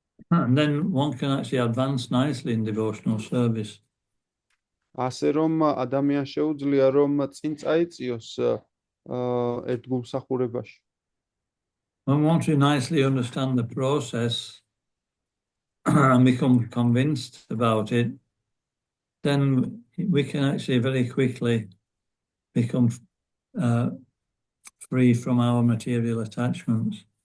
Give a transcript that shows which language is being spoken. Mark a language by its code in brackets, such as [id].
[en] And then one can actually advance nicely in devotional service. [ka] ასე რომ ადამიანს შეუძლია რომ წინ წაიწიოს ერთგულმსახურებაში. [en] When once we nicely understand the process and become convinced about it, then we can actually very quickly become free from our material attachments.